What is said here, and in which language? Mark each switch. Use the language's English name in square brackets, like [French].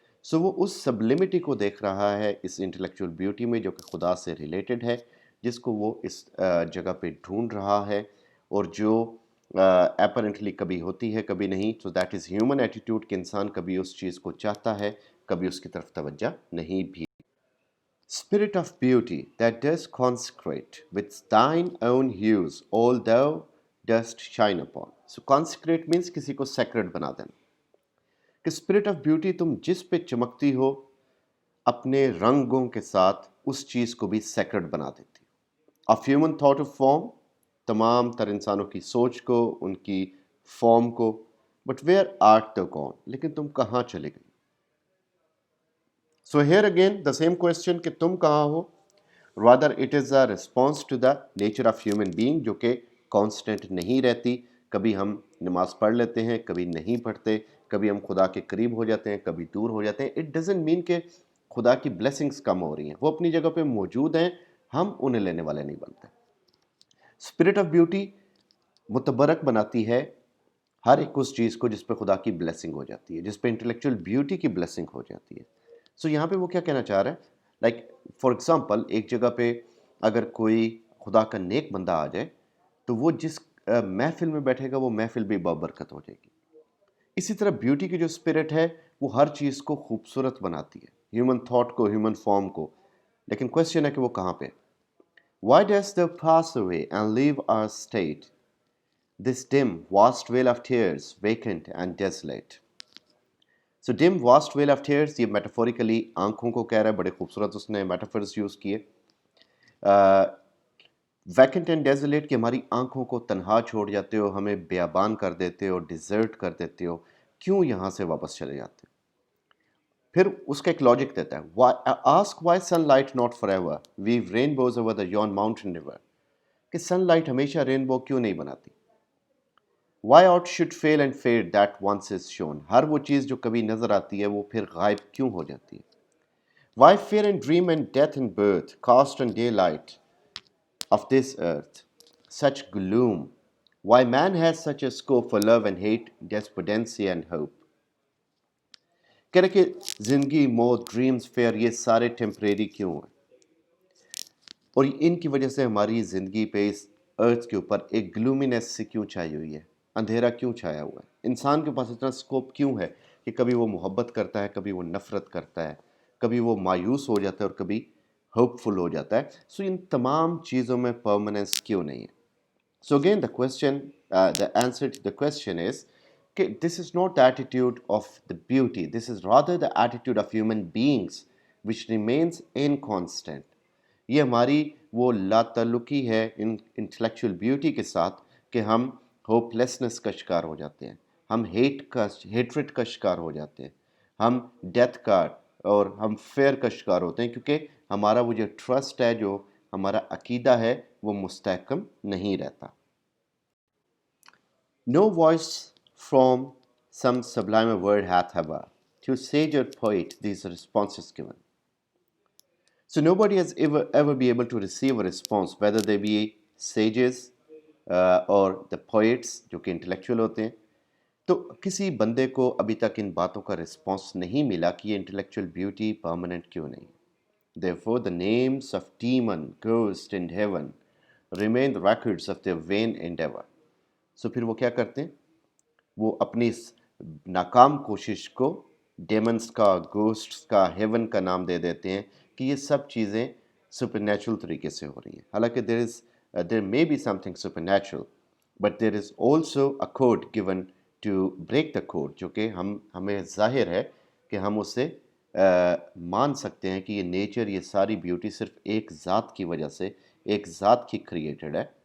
[Urdu] سو وہ اس سبلمٹی کو دیکھ رہا ہے اس انٹلیکچوئل بیوٹی میں جو کہ خدا سے ریلیٹڈ ہے، جس کو وہ اس جگہ پہ ڈھونڈ رہا ہے، اور جو اپرنٹلی کبھی ہوتی ہے کبھی نہیں. [English] so that is human attitude [Urdu] کہ انسان کبھی اس چیز کو چاہتا ہے، کبھی اس کی طرف توجہ نہیں بھی. [English] Spirit of beauty that does consecrate with thine own hues all thou dost shine upon. So consecrate means [Urdu] کسی کو sacred بنا دینا. کہ اسپرٹ آف بیوٹی تم جس پہ چمکتی ہو اپنے رنگوں کے ساتھ اس چیز کو بھی سیکرڈ بنا دیتی. [English] of human thought of form, [Urdu] تمام تر انسانوں کی سوچ کو، ان کی فارم کو. [English] but where art thou gone, [Urdu] لیکن تم کہاں چلے گئی. [English] so here again the same question [Urdu] کہ تم کہاں ہو. [English] rather it is a response to the nature of human being [Urdu] جو کہ کانسٹنٹ نہیں رہتی. کبھی ہم نماز پڑھ لیتے ہیں، کبھی نہیں پڑھتے، کبھی ہم خدا کے قریب ہو جاتے ہیں، کبھی دور ہو جاتے ہیں. [English] it doesn't mean [Urdu] کہ خدا کی بلیسنگز کم ہو رہی ہیں، وہ اپنی جگہ پہ موجود ہیں، ہم انہیں لینے والے نہیں بنتے. اسپرٹ آف بیوٹی متبرک بناتی ہے ہر ایک اس چیز کو جس پہ خدا کی بلیسنگ ہو جاتی ہے، جس پہ انٹلیکچوئل بیوٹی کی بلیسنگ ہو جاتی ہے. سو یہاں پہ وہ کیا کہنا چاہ رہا ہے، [English] like for example [Urdu] ایک جگہ پہ اگر کوئی خدا کا نیک بندہ آ جائے تو وہ جس محفل میں بیٹھے گا وہ محفل بھی بابرکت ہو جائے گی. اسی طرح بیوٹی کی جو اسپرٹ ہے وہ ہر چیز کو خوبصورت بناتی ہے، ہیومن تھاٹ کو، ہیومن فارم کو. لیکن کوشچن ہے کہ وہ کہاں پہ. [English] Why does thou pass away and leave our state, this dim, vast vale of tears, vacant and desolate? So dim, vast vale of tears [Urdu] یہ میٹافوریکلی آنکھوں کو کہہ رہا ہے، بڑے خوبصورت اس نے میٹافرز یوز کیے. [English] vacant and desolate [Urdu] کہ ہماری آنکھوں کو تنہا چھوڑ جاتے ہو، ہمیں بیابان کر دیتے ہو، ڈیزرٹ کر دیتے ہو، کیوں یہاں سے واپس چلے جاتے ہو. پھر اس کا ایک لاجک دیتا ہے، [English] Ask why sunlight not forever weave rainbows over the yon mountain river. [Urdu] کہ سن لائٹ ہمیشہ رینبو کیوں نہیں بناتی. [English] Why aught should fail and fade that once is shown. [Urdu] ہر وہ چیز جو کبھی نظر آتی ہے وہ پھر غائب کیوں ہو جاتی ہے. [English] Why fear and dream and death and birth cast and daylight of this earth, such gloom, why man has such a scope for love and hate, despondency and hope. [Urdu] کہہ رہے کہ زندگی، موت، ڈریمز، فیئر یہ سارے temporary کیوں ہیں، اور ان کی وجہ سے ہماری زندگی پہ اس ارتھ کے اوپر ایک گلومینس سے کیوں چھائی ہوئی ہے، اندھیرا کیوں چھایا ہوا ہے. انسان کے پاس اتنا سکوپ کیوں ہے کہ کبھی وہ محبت کرتا ہے، کبھی وہ نفرت کرتا ہے، کبھی وہ مایوس ہو جاتا ہے اور کبھی ہوپ فل ہو جاتا ہے. سو ان تمام چیزوں میں پرماننس کیوں نہیں ہے. [English] So again the answer to the question is this is not the attitude of the beauty, this is rather the attitude of human beings which remains inconstant. [Urdu] یہ ہماری وہ لا تعلقی ہے انٹلیکچوئل بیوٹی کے ساتھ کہ ہم ہوپ لیسنس کا شکار ہو جاتے ہیں، ہم ہیٹریٹ کا شکار ہو جاتے ہیں، ہم ڈیتھ کا اور ہم فیئر کا شکار ہوتے ہیں، کیونکہ ہمارا وہ جو ٹرسٹ ہے، جو ہمارا عقیدہ ہے، وہ مستحکم نہیں رہتا. [English] No voice from some sublimer word hath ever to sage or poet these responses given. So nobody has ever be able to receive a response, whether they be sages or the poets [Urdu] جو کہ intellectual ہوتے ہیں. تو کسی بندے کو ابھی تک ان باتوں کا رسپانس نہیں ملا کہ یہ انٹلیکچوئل بیوٹی پرماننٹ کیوں نہیں. [English] Therefore the names of demon, ghost and heaven remain the records of their vain endeavor. [Urdu] So پھر وہ کیا کرتے ہیں، وہ اپنی اس ناکام کوشش کو ڈیمنس کا، گوسٹس کا، ہیون کا نام دے دیتے ہیں کہ یہ سب چیزیں سپر نیچرل طریقے سے ہو رہی ہیں. حالانکہ [English] there may be something supernatural, but there is also a code given to break the code [Urdu] جو کہ ہمیں ظاہر ہے کہ ہم اسے مان سکتے ہیں کہ یہ نیچر، یہ ساری بیوٹی صرف ایک ذات کی وجہ سے، ایک ذات کی کریٹڈ ہے.